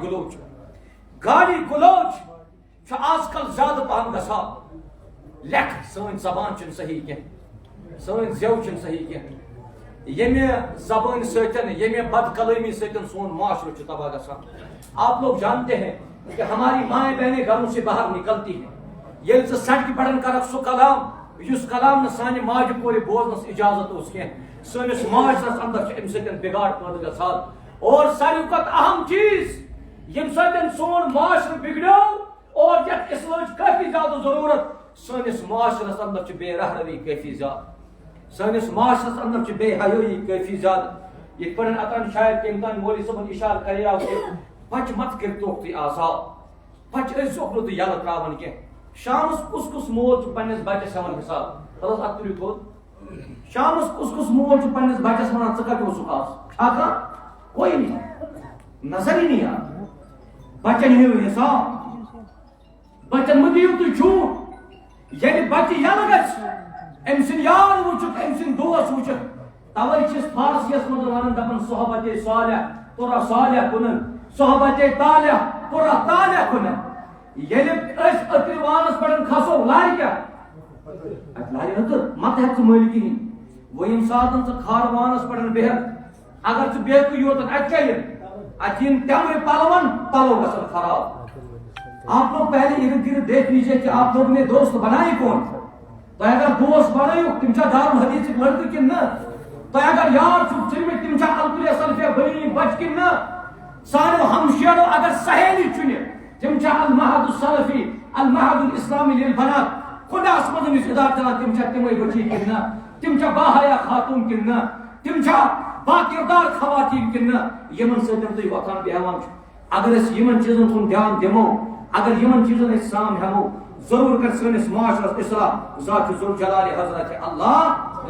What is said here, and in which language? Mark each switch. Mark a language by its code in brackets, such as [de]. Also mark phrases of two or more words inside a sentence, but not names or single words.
[ks] گالی گلوچ چھُ آز کل زیادٕ پہم گژھان لیکھ سٲنۍ زبان چھِنہٕ صحیح کینٛہہ سٲنۍ زٮ۪و چھِنہٕ صحیح کینٛہہ ییٚمہِ زبٲنۍ سۭتۍ ییٚمہِ بد کلٲمی سۭتۍ سون معاشرٕ چھُ تباہ گژھان [ur] آپ لوگ جانتے ہیں کہ ہماری مائیں بہنیں گھروں سے باہر نکلتی ہیں [ks] ییٚلہِ ژٕ سڑکہِ پٮ۪ٹھ کرکھ سُہ کلام یُس کلام نہٕ سانہِ ماجہِ کورِ بوزنس اجازت اوس کینٛہہ سٲنِس معاشرس اندر چھُ امہِ سۭتۍ بگاڑ پٲدٕ گژھان اور ساروی کھۄتہٕ اہم چیٖز ییٚمہِ سۭتۍ سون معاشرٕ بگڑیو اور یتھ اصلاحٕچ کٲفی زیادٕ ضروٗرت سٲنِس معاشرس اندر چھِ بے رحمی کٲفی زیادٕ سٲنِس معاشرس اندر چھِ بے حیٲیی کٲفی زیادٕ یِتھ پٲٹھۍ اتان شاید کٔمۍ تانۍ مولوی صٲبن اشارٕ کریاو کہِ بچہِ مت کٔرۍتوکھ تُہۍ آزاد بچہِ ٲسۍزیوکھ نہٕ تُہۍ یلہٕ تراوان کینٛہہ شامس کُس مول چھُ پننِس بچس ہٮ۪وان حساب خلاص اتھ تُلِو تھوٚد شامس کُس مول چھُ پننِس بچس ونان ژٕ کتہِ اوسُکھ آز چھا کانٛہہ [ur] کوئی نہیں نظر ہی نہیں آ [ks] بچن ہیٚیِو حساب بچن مہٕ دِیِو تُہۍ جھوٗٹ ییٚلہِ بچہِ یلہٕ گژھِ أمۍ سٕنٛدۍ یار وٕچھُکھ أمۍ سٕنٛدۍ دوس وٕچھُکھ توے چھِس فارسیس منٛز ونان دپان [fa] صحبتے صالح تُرا صالح کُنن صحبتے طالح تُرا طالح کُنن [ks] ییٚلہِ أسۍ أترِ وانس پٮ۪ٹھ کھسو لارِ کیٛاہ اتہِ لارِ أتٕر مت ہٮ۪کھ ژٕ مٔلۍ کِہیٖنۍ وۄنۍ ییٚمہِ ساتہٕ ژٕ کھارٕ وانس پٮ۪ٹھ بیہکھ اگر ژٕ بیہکھٕے یوت اتہِ کیٛاہ یِن اتہِ یِن تمرِ پلو گژھن خراب [ur] آپ لوگ پہلے ارد گرد دیکھ لیجیے کہ آپ لوگوں نے دوست بنائے [ks] کون تو اگر دوست بنٲیِو تِم چھا دارالحدیثٕکۍ لڑکہٕ کِنہٕ نہ تۄہہِ اگر یار چھُو ژھٕنمٕتۍ تِم چھا الطُلیا سلفیہ بنی بچہِ کِنہٕ نہ سانیو ہمشیرو اگر سہیلی چُنہِ تِم چھا المعہد السلفی المعہد الاسلامی للبنات خۄداہس منٛز یُس ادارٕ چلان تِم چھا تِمے بچی کِنہٕ نہ تِم چھا باحیا خاتوٗن کِنہٕ نہ تِم چھا باکردار خواتیٖن کِنہٕ نہ یِمن سۭتۍ تُہۍ وۄتھان بیہوان چھُ اگر أسۍ یِمن چیٖزن کُن دھیان دِمو اگر یِمن چیٖزن أسۍ سام ہٮ۪مو ضروٗر کر سٲنِس معاشرس اصلاح ذات ذوالجلال حضرت اللہ